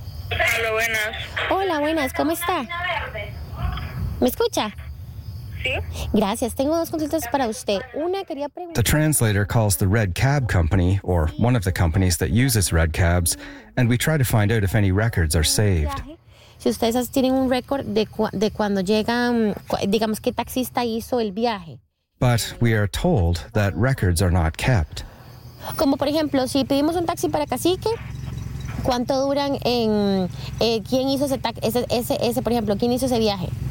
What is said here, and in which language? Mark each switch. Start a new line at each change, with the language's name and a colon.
Spanish: Hello, buenas. Hola, buenas, ¿cómo está? ¿Me escucha?
English: The translator calls the red cab company, or one of the companies that uses red cabs, and we try to find out if any records are saved.
Spanish: Si ustedes tienen un récord de cuando llegan, digamos, qué taxista hizo el viaje.
English: But we are told that records are not kept.
Spanish: Como por ejemplo, si pedimos un taxi para Cacique, ¿cuánto duran en quién hizo ese taxi, ese, por ejemplo, quién hizo ese viaje?